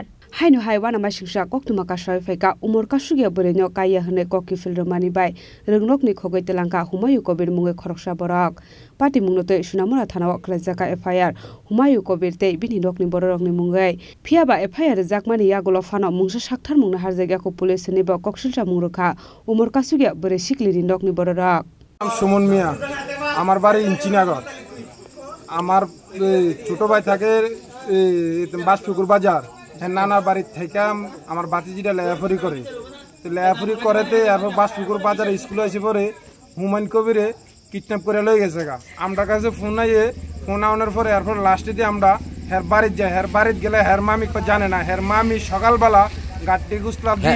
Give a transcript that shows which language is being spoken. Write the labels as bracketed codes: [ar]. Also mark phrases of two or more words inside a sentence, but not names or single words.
[trp] Hainu hai wana masingsa koktuma kasoi faika Umar Kasriya borino kaya hene kokki filromani bai rongnokni khogaitlangka Humayun Kobir mungoi khoroksa borok patimungna tei Sunamora thanao khlaijakai FIR Humayun Kobir tei bini nokni borokni mungoi phiaba FIR jakmani yagulo fano mungsa sakthar mungna harjaga ko police ni ba koksilsa mungruka Umar Kasriya bore siklirin nokni borok [bn] সুমন মিয়া আমার বাড়ি ইঞ্চিনাগর আমার ছোট ভাই থাকে বাসপুকুর বাজার নানার বাড়ি থেকে আমার বাতিজিটা লেয়াফরি করে তো লেয়াফরি করেতে এরপর বাসপুকুর বাজার স্কুলে এসে পরে হুমায়ুন কবিরে কিডন্যাপ করে লয়ে গেছে গা আমরা কাছে ফোন আনার পরে এরপর লাস্টে দিয়ে আমরা হের বাড়িতে যাই হের বাড়িতে গেলে হের মামি জানে না হের মামি সকালবেলা গাড়ি গুসলাপ দিয়ে